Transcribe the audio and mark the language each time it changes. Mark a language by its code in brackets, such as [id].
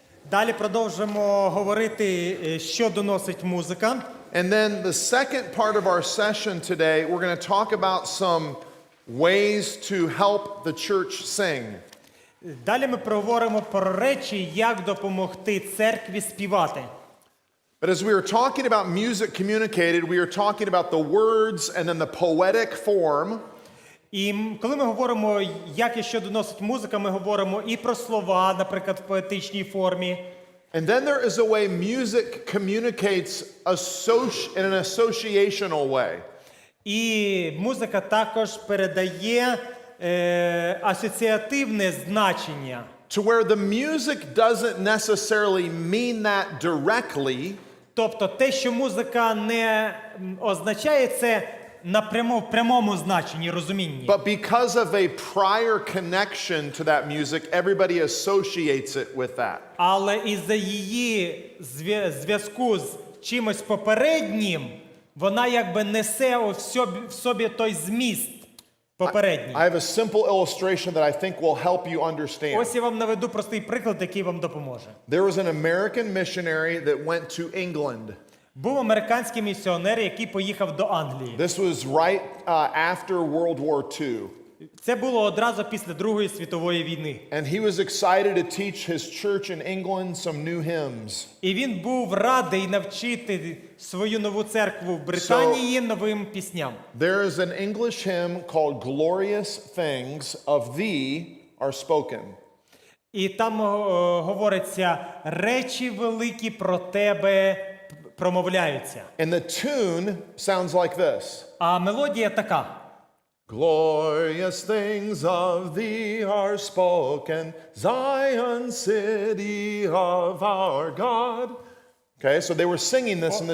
[uk] Далі продовжимо говорити, що доносить музика. [en] And then the second part of our session today, we're going to talk about some ways to help the church sing. [uk] Далі ми проговоримо про речі, як допомогти церкві співати. [en] But as we were talking about music communicated, we were talking about the words and then the poetic form. [uk] І коли ми говоримо, як і що доносить музика, ми говоримо і про слова, наприклад, в поетичній формі. [en] And then there is a way music communicates in an associational way. [uk] І музика також передає асоціативне значення. [en] To where the music doesn't necessarily mean that directly. [uk] Тобто те, що музика не означає це напряму в прямому значенні, розумінні. [en] But because of a prior connection to that music, everybody associates it with that. [uk] Але із-за її зв'язку з чимось попереднім, вона якби несе в собі той зміст попередній. [en] I have a simple illustration that I think will help you understand. [uk] Ось я вам наведу простий приклад, який вам допоможе. [en] There was an American missionary that went to England. [uk] Був американський місіонер, який поїхав до Англії. [en] This was right after World War II. [uk] Це було одразу після Другої світової війни. [en] And he was excited to teach his church in England some new hymns. [uk] І він був радий навчити свою нову церкву в Британії новим пісням. [en] There is an English hymn called Glorious Things of Thee Are Spoken. [uk] І там говориться, речі великі про тебе промовляються. [en] And the tune sounds like this. [uk] А мелодія така. [en] Glorious things of thee are spoken, Zion city of our God. Okay, so they were singing this in the